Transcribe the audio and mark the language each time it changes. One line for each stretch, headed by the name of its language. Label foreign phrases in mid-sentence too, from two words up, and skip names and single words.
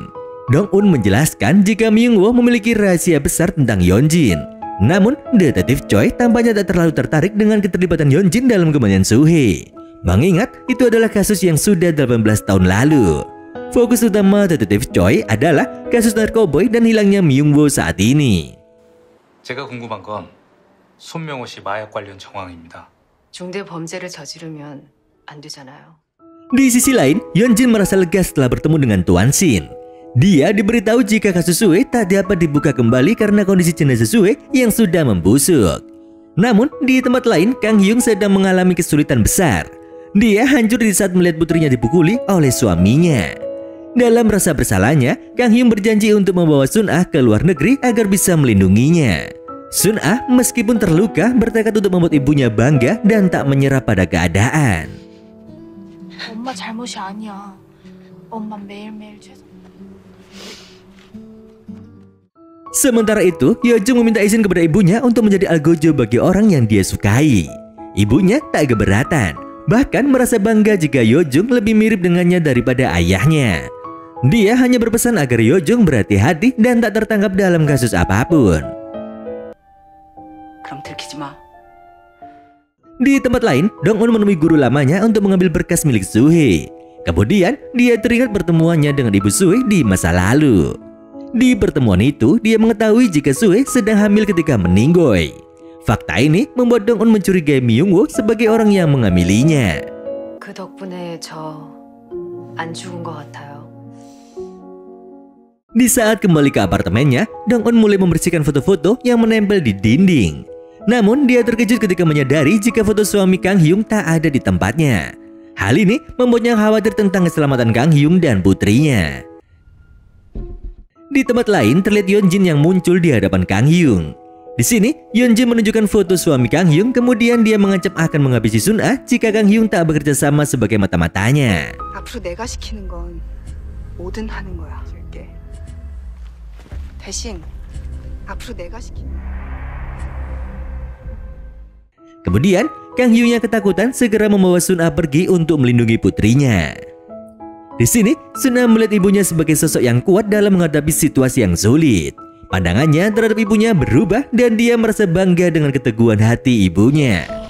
Indonesian: Dong-un menjelaskan jika Myung-woo memiliki rahasia besar tentang Yeonjin. Namun, detektif Choi tampaknya tak terlalu tertarik dengan keterlibatan Yeonjin dalam kematian Suhee. Mengingat itu adalah kasus yang sudah 18 tahun lalu. Fokus utama detektif Choi adalah kasus narkoboy dan hilangnya Myung-woo saat ini.
Korean: 제가 궁금한 건 손명호 씨 마약 관련 정황입니다. 중대 범죄를 저지르면 안 되잖아요.
Indonesian: Di sisi lain, Yeonjin merasa lega setelah bertemu dengan Tuan Shin. Dia diberitahu jika kasus Suhee tak dapat dibuka kembali karena kondisi jenazah Suhee yang sudah membusuk. Namun, di tempat lain, Kang Hyung sedang mengalami kesulitan besar. Dia hancur di saat melihat putrinya dipukuli oleh suaminya. Dalam rasa bersalahnya, Kang Hyung berjanji untuk membawa Sun-ah ke luar negeri agar bisa melindunginya. Sun-ah meskipun terluka bertekad untuk membuat ibunya bangga dan tak menyerah pada keadaan.
Korean: 엄마 잘못이 아니야. 엄마 매일매일 죄송.
Indonesian: Sementara itu, Yeojung meminta izin kepada ibunya untuk menjadi algojo bagi orang yang dia sukai. Ibunya tak keberatan, bahkan merasa bangga jika Yeojung lebih mirip dengannya daripada ayahnya. Dia hanya berpesan agar Yeojung berhati-hati dan tak tertangkap dalam kasus apapun.
Korean: 그럼 들키지 마.
Indonesian: Di tempat lain, Dong-un menemui guru lamanya untuk mengambil berkas milik Suhee. Kemudian, dia teringat pertemuannya dengan ibu Suhee di masa lalu. Di pertemuan itu, dia mengetahui jika Suhee sedang hamil ketika meninggoy. Fakta ini membuat Dong-un mencurigai Myung-woo sebagai orang yang mengamilinya.
Korean: 그 덕분에 저 안 죽은 것 같아요.
Indonesian: Di saat kembali ke apartemennya, Dong-un mulai membersihkan foto-foto yang menempel di dinding. Namun dia terkejut ketika menyadari jika foto suami Kang Hyung tak ada di tempatnya. Hal ini membuatnya khawatir tentang keselamatan Kang Hyung dan putrinya. Di tempat lain terlihat Yeonjin yang muncul di hadapan Kang Hyung. Di sini, Yeonjin menunjukkan foto suami Kang Hyung, kemudian dia mengancam akan menghabisi Sun-ah jika Kang Hyung tak bekerja sama sebagai mata-matanya.
Korean: 앞으로 내가 시키는 건 뭐든 하는 거야. 줄게. 대신 앞으로 내가 시키는
Indonesian: Kemudian, Kang Hyung yang ketakutan segera membawa Sun-ah pergi untuk melindungi putrinya. Di sini, Sun-ah melihat ibunya sebagai sosok yang kuat dalam menghadapi situasi yang sulit. Pandangannya terhadap ibunya berubah dan dia merasa bangga dengan keteguhan hati ibunya.